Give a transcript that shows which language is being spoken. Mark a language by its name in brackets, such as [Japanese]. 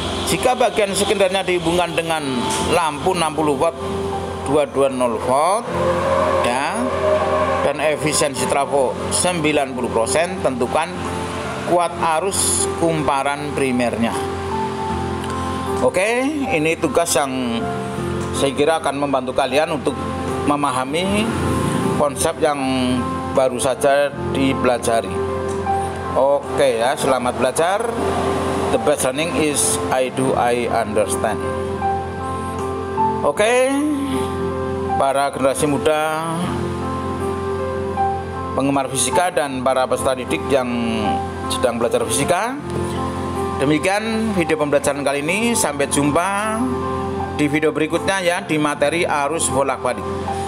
[Indonesian] Jika bagian sekundernya dihubungkan dengan lampu 60 watt 220 volt ya, dan efisiensi trafo 90%, tentukan kuat arus kumparan primernya. Oke, ini tugas yang saya kira akan membantu kalian untuk memahami konsep yang baru saja dipelajari. Oke ya, selamat belajar. [English] The best learning is I do, I understand. [Indonesian] Oke, para generasi muda penggemar fisika dan para peserta didik yang sedang belajar fisika, demikian video pembelajaran kali ini. Sampai jumpa di video berikutnya ya, di materi arus bolak-balik.